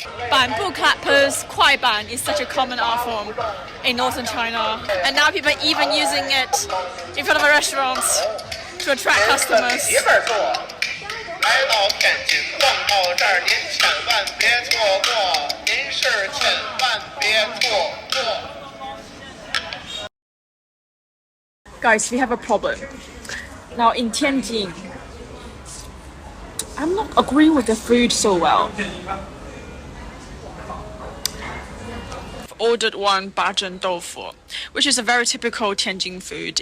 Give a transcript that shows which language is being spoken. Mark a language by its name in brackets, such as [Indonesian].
[English] Bamboo clappers, kwaiban, is such a common art form in northern China, and now people are even using it in front of restaurants to attract customers. [Chinese] 来到天津逛到这儿，您千万别错过，您是千万别错过。 [English] Guys, we have a problem. Now in Tianjin, I'm not agreeing with the food so well. Ordered one bajin tofu, which is a very typical Tianjin food.